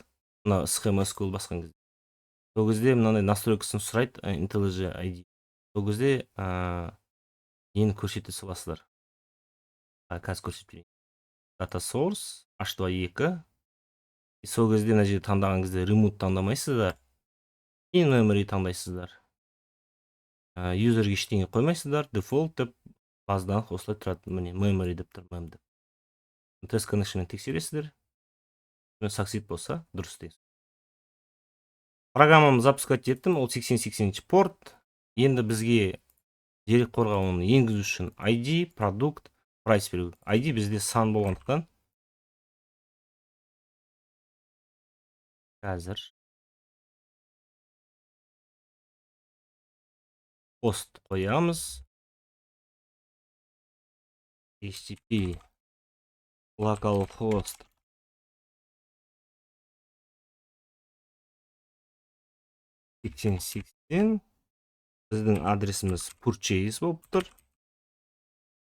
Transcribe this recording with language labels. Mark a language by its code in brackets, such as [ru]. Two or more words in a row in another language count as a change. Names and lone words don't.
[kk] Мына схема SQL басқан кезде. Сол кезде мынандай настройкасын сұрайды, IntelliJ ID. Сол кезде нені көрсете саласыздар. Қазір көрсетіп берейін. [en] Data source, [kk] H2. Сол кезде мына жерде таңдаған кезде remote таңдамайсыздар. [en] In memory [kk] таңдайсыздар. Userге ештеңе қоймайсыздар. Default деп баздан осылай тұрады. Міне memory деп тұр, mem деп. [en] Test connection [kk] тексересіздер. Succeed болса, дұрыс дейсіз. Программамды запускать еттім. Ол 8080 порт. Енді бізге дерекқорға оны енгізу үшін ID, продукт, price беру. ID бізде сан болғандықтан қазір пост қоямыз. HTTP localhost 8080 біздің адресіміз purchase болып тұр.